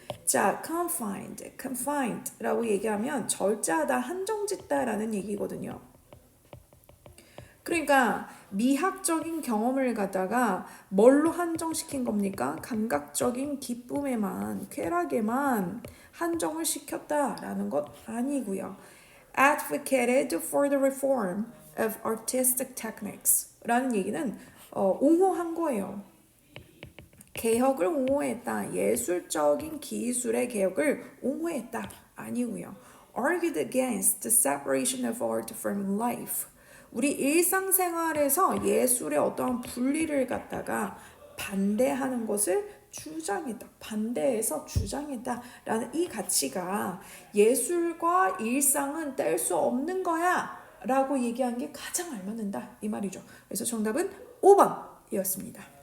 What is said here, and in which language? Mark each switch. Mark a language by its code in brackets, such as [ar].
[ko] 자, confined라고 얘기하면 절제하다, 한정짓다라는 얘기거든요. 그러니까 미학적인 경험을 갖다가 뭘로 한정시킨 겁니까? 감각적인 기쁨에만, 쾌락에만 한정을 시켰다라는 것 아니고요. [en] Advocated for the reform of artistic techniques [ko] 라는 얘기는 옹호한 거예요. 개혁을 옹호했다. 예술적인 기술의 개혁을 옹호했다. 아니고요. [en] Argued against the separation of art from life. [ko] 우리 일상생활에서 예술의 어떠한 분리를 갖다가 반대하는 것을 주장했다. 반대해서 주장했다. 라는 이 가치가 예술과 일상은 뗄 수 없는 거야. 라고 얘기한 게 가장 알맞는다. 이 말이죠. 그래서 정답은 5번이었습니다.